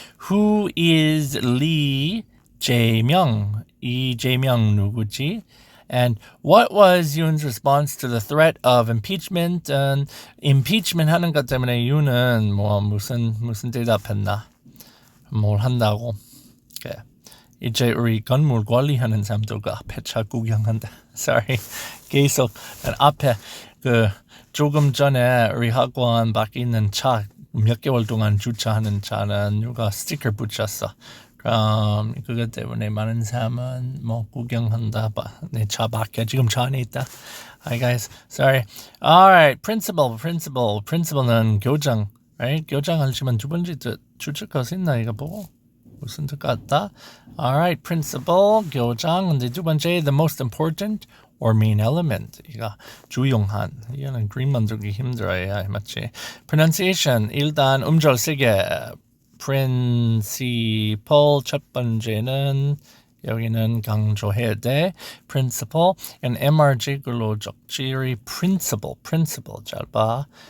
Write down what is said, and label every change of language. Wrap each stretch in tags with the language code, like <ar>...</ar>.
<en>Who is Lee Jae-myung?</en> <ko>이 Jae-myung 누구지?</ko> <en>And what was Yoon's response to the threat of impeachment?</en> <ko>impeachment 하는 것 때문에 Yoon은 무슨 대답했나? 뭘 한다고? Okay. 이제 우리 건물 관리하는 사람들과 앞에 차 구경한다.</ko> <en>Sorry.</en> <ko>계속 앞에 조금 전에 우리 학원 밖에 있는 차 몇 개월 동안 주차하는 차는 누가 스티커 붙였어. 그럼 그것 때문에 많은 사람은 구경한다. 내 차 밖에 지금 차 안에 있다.</ko> <en>Hi guys. Sorry. Alright.</en> <ko>Principal는 교장.</ko> <en>Right?</en> <ko>교장 하시면 두 번째 주체가 있나 이거 보고 무슨 뜻 같다.</ko> <en>Alright, principal, 교장.</en> <ko>근데 두 번째,</ko> <en>the most important or main element.</en> <ko>이거 주요한. 이거는 그림 만들기 힘들어요. 맞지? Pronunciation. 일단 음절 세게. Principal 첫 번째는 여기는 강조해야 돼. Principal. and MRG 글로 적절히 principal 잘 봐.</ko>